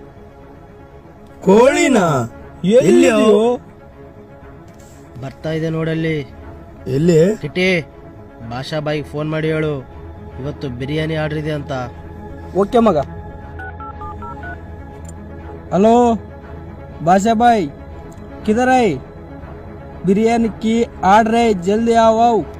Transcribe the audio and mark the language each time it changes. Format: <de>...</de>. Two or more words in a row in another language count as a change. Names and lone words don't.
<kn>ಕೋಳಿನ ಎಲ್ಲಿ? ಬರ್ತಾ ಇದೆ ನೋಡಲ್ಲಿ. ಎಲ್ಲಿ? ಕಿಟಿ, ಭಾಷಾ ಬಾಯಿಗೆ ಫೋನ್ ಮಾಡಿ ಹೇಳು ಇವತ್ತು ಬಿರಿಯಾನಿ ಆರ್ಡರ್ ಇದೆ ಅಂತ. ಓಕೆ ಮಗ. ಹಲೋ</kn> <hi>बादशाह भाई, किधर है? बिरयानी की ऑर्डर है, जल्दी आओ।</hi>